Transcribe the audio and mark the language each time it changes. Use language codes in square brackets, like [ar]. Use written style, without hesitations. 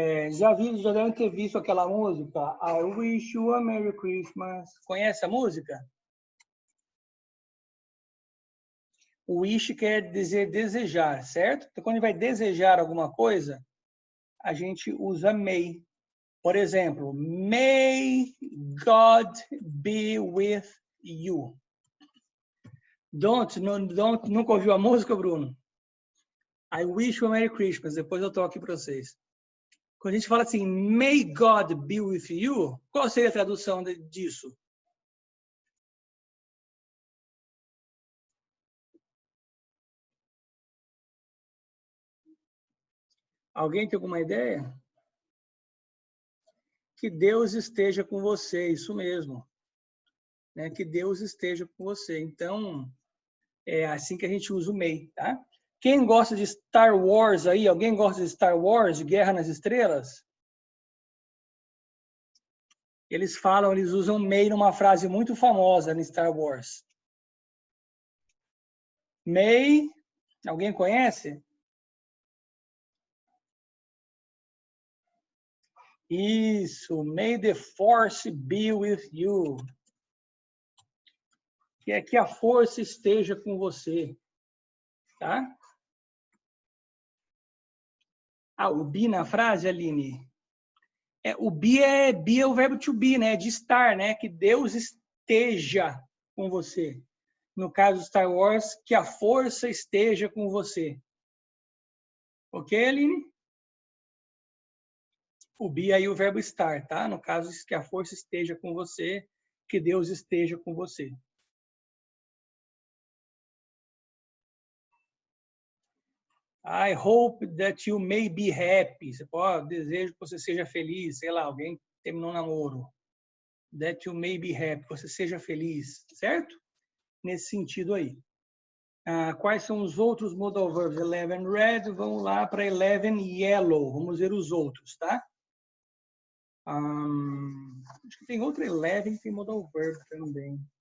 [pt] Já devem ter visto aquela música, [en] I wish you a Merry Christmas. [pt] Conhece a música? O wish quer dizer desejar, certo? Então, quando a gente vai desejar alguma coisa, a gente usa may. Por exemplo, [en] may God be with you. [pt] Nunca ouviu a música, Bruno? [en] I wish you a Merry Christmas. [pt] Depois eu toco aqui para vocês. Quando a gente fala assim, [en] may God be with you, [pt] qual seria a tradução disso? Alguém tem alguma ideia? Que Deus esteja com você, isso mesmo. Né? Que Deus esteja com você. Então, é assim que a gente usa o may, tá? Quem gosta de Star Wars aí? Alguém gosta de Star Wars, de Guerra nas Estrelas? Eles usam may numa frase muito famosa no Star Wars. May, alguém conhece? Isso, [en] may the force be with you. [pt] Que a força esteja com você, tá? O be na frase, Aline? O be é o verbo to be, né? De estar, né? Que Deus esteja com você. No caso do Star Wars, que a força esteja com você. Ok, Aline? O be aí o verbo estar, tá? No caso, que a força esteja com você, que Deus esteja com você. [en] I hope that you may be happy. [pt] Você pode, desejo que você seja feliz. Sei lá, alguém terminou um namoro. [en] That you may be happy. [pt] Que você seja feliz, certo? Nesse sentido aí. Quais são os outros modal verbs? 11 red, vamos lá para 11 yellow. Vamos ver os outros, tá? Acho que tem outra 11 que tem modal verb também.